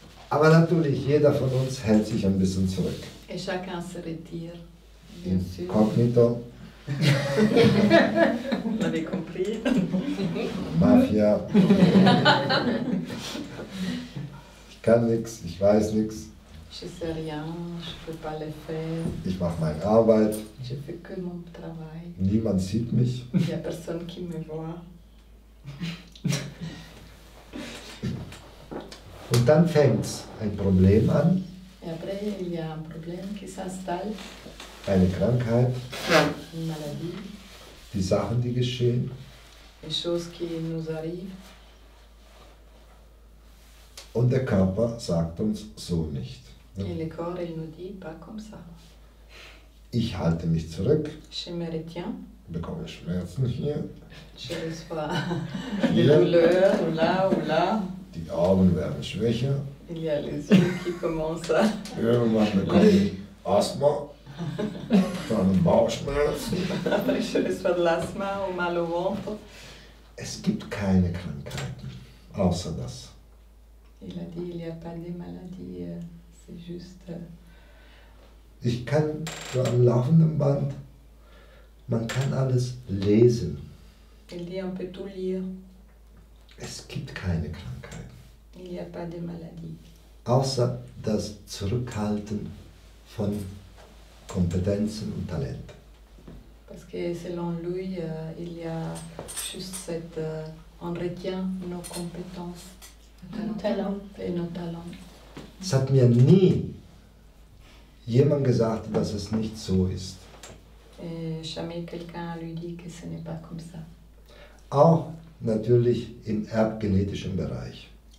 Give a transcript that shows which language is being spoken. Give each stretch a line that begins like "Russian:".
German: Aber natürlich, jeder von uns hält sich ein bisschen zurück.
French: Et chacun se retire, bien sûr. Incognito. Vous l'avez compris. Mafia.
German: Ich kann nichts, ich weiß nichts.
French: Je sais rien, je peux pas le faire.
German: Ich mache meine Arbeit.
French: Je fais que mon travail.
German: Niemand sieht mich.
French: Il y a personne qui me voit.
German: Und dann fängt ein Problem an.
French: Et après, il y a un problème qui s'installe.
German: Eine Krankheit.
French: Une maladie.
German: Die Sachen, die geschehen.
French: Les choses qui nous arrivent.
German: Und der Körper sagt uns so nicht.
French: Et le corps, il nous dit pas comme ça.
German: Ich halte mich zurück.
French: Je me retiens.
German: Bekomme Schmerzen hier.
French: Je reçois des douleurs ou là.
German: Die Augen werden schwächer.
French: Il y a les yeux qui commencent à...
German: Irgendwann bekomme ich Asthma. Dann Bauchschmerzen.
French: Après, je reçois de l'asthme ou mal au ventre.
German: Es gibt keine Krankheiten, außer das.
French: Il a dit, il n'y a pas de maladie, c'est juste...
German: Ich kann so am laufenden Band, man kann alles lesen.
French: Il dit, on peut tout lire.
German: Es gibt keine Krankheiten.
French: Il n'y a pas de maladie.
German: Außer das Zurückhalten von Kompetenzen und Talenten.
French: Parce que selon lui, il y a juste cette... on retient nos compétences. Nos talents. Et nos talents.
German: Es hat mir nie jemand gesagt, dass es nicht so ist.
French: Et jamais quelqu'un lui dit que ce n'est pas comme ça.
German: Auch natürlich im erbgenetischen Bereich.